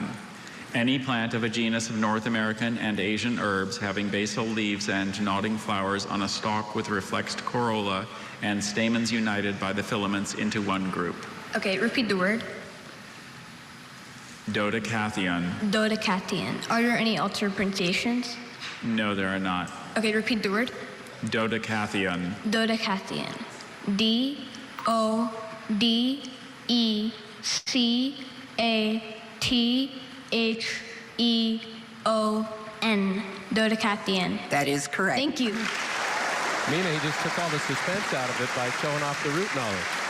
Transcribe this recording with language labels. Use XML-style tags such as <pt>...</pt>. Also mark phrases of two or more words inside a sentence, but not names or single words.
<en>Any plant of a genus of North American and Asian herbs having basal leaves and nodding flowers on a stalk with reflexed corolla and stamens united by the filaments into one group. Okay, repeat the word. Dodecathion. Dodecathion. Are there any alternate pronunciations? No, there are not. Okay, repeat the word. Dodecathion. Dodecathion. D-O-D-E-C-A-T-H-E-O-N. Dodecathion. That is correct. Thank you. Mina, he just took all the suspense out of it by showing off the root knowledge.</en>